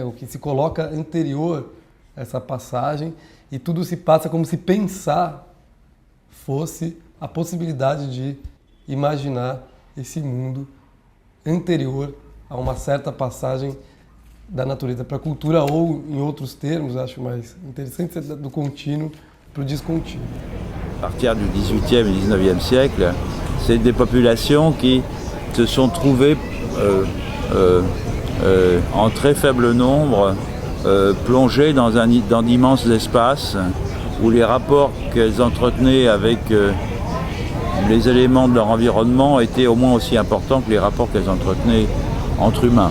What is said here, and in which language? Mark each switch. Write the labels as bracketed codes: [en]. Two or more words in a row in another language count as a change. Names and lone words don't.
[pt] O que se coloca anterior a essa passagem, e tudo se passa como se pensar fosse a possibilidade de imaginar esse mundo anterior a uma certa passagem da natureza para a cultura, ou, em outros termos, acho mais interessante, do contínuo para o descontínuo. [fr] À partir du XVIIIe et XIXe siècle, c'est des populations qui se sont trouvées en très faible nombre, plongées dans d'immenses espaces où les rapports qu'elles entretenaient avec les éléments de leur environnement étaient au moins aussi importants que les rapports qu'elles entretenaient entre humains.